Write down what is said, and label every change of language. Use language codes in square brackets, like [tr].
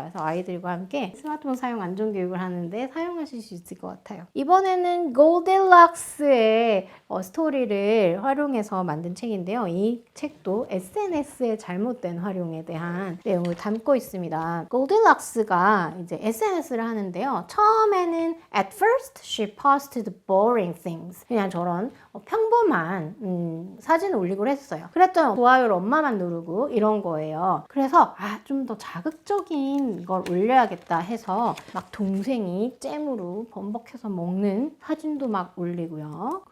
[ko] 그래서 아이들과 함께 스마트폰 사용 안전교육을 하는데 사용하실 수 있을 것 같아요. 이번에는 골디락스의 스토리를 활용해서 만든 책인데요. 이 책도 SNS의 잘못된 활용에 대한 내용을 담고 있습니다. 골디락스가 이제 SNS를 하는데요. 처음에는 [en] at first she posted boring things. [ko] 그냥 저런 평범한 사진을 올리고 했어요. 그랬더니 좋아요를 엄마만 누르고 이런 거예요. 그래서 좀 더 자극적인 걸 올려야겠다 해서 막 동생이 잼으로 범벅해서 먹는 사진도 막 올리고요.